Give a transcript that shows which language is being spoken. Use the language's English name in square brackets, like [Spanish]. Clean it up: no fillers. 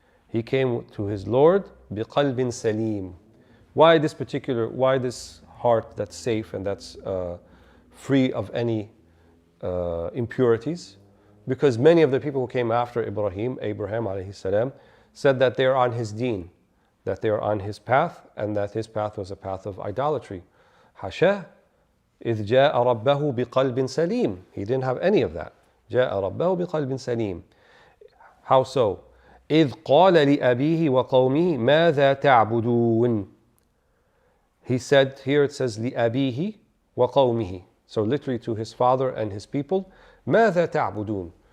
[English] He came to his Lord [Arabic] بِقَلْبٍ سَلِيمٍ. [English] Why this heart that's safe and that's free of any impurities? Because many of the people who came after Abraham alayhi salam, said that they are on his deen, that they are on his path, and that his path was a path of idolatry. [Arabic] Hasha, إِذْ جَاءَ رَبَّهُ بِقَلْبٍ سَلِيمٍ. [English] He didn't have any of that. [Arabic] جَاءَ رَبَّهُ بِقَلْبٍ سَلِيمٍ. [English] How so? [Arabic] إِذْ قَالَ لِأَبِيهِ وَقَوْمِهِ مَاذَا تَعْبُدُونَ. [English] He said, here it says, [Arabic] لِأَبِيهِ وَقَوْمِهِ. [English] So literally to his father and his people, [Arabic] مَاذَا تَعْبُدُونَ.